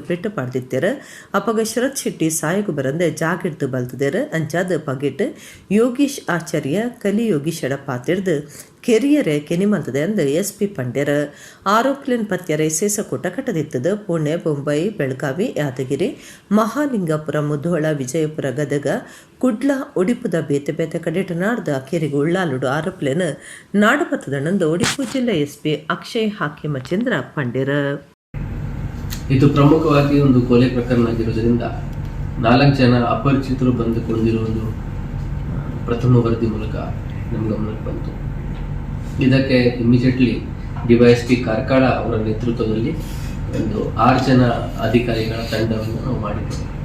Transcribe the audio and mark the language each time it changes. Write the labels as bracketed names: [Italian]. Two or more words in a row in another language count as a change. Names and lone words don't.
[Tulu] ಪೆಟ್ಟು ಪಾಡ್ದಿತ್ತೇರ ಅಪಗ ಶರತ್ ಶೆಟ್ಟಿ ಸಾಯಗು ಬರಂದೆ ಜಾಗಿಡ್ದು ಬಲ್ತದೇರ ಅಂಚಾದ ಪಗಿಟ್ ಯೋಗೀಶ್ ಆಚಾರ್ಯ ಕಲಿ ಯೋಗೀಶ್ ಎಡ ಪಾತಿಡ್ದು ಕೆರಿಯರೆ ಕೆನಿಮಂತದೆ ಅಂದು ಎಸ್ಪಿ ಪಂಡ್ಯರ ಆರೋಪಿಲಿನ ಪತ್ಯರೆ ಸೇಸಕೂಟ ಕಟ್ಟದಿತ್ತದ ಪುಣೆ ಬೊಂಬೈ ಬೆಳಗಾವಿ ಯಾದಗಿರಿ ಮಹಾಲಿಂಗಾಪುರ ಮುಧೋಳ ವಿಜಯಪುರ ಗದಗ ಕುಡ್ಲ ಉಡುಪುದ ಬೇತೆ ಬೇತೆ ಕಡೆಟ ನಾಡ್ದ ಕೆರೆಗೆ ಉಳ್ಳಾಲುಡು ಆರೋಪಿಲಿನ ನಾಡಪತ್ತದಣ್ಣಂದು ಉಡುಪಿ ಜಿಲ್ಲಾ ಎಸ್ಪಿ ಅಕ್ಷಯ್ ಹಾಕೆ ಮಚೇಂದ್ರ ಪಂಡ್ಯರ. [Kannada] ಇದು ಪ್ರಮುಖವಾಗಿ ಒಂದು ಕೊಲೆ ಪ್ರಕರಣ ಆಗಿರುವುದರಿಂದ 4 ಜನ ಅಪರಿಚಿತರು ಬಂದುಕೊಂಡಿರುವ ಒಂದು ಪ್ರಥಮ ವರದಿ ಮೂಲಕ ನಮ್ಮ ಗಮನಕ್ಕೆ ಬಂತು. ಇದಕ್ಕೆ ಇಮಿಡಿಯೇಟ್ಲಿ ಡಿವೈಎಸ್ಪಿ ಕಾರ್ಕಳ ಅವರ ನೇತೃತ್ವದಲ್ಲಿ ಒಂದು 6 ಜನ ಅಧಿಕಾರಿಗಳ ತಂಡವನ್ನು ನಾವು ಮಾಡಿದ್ದೇವೆ.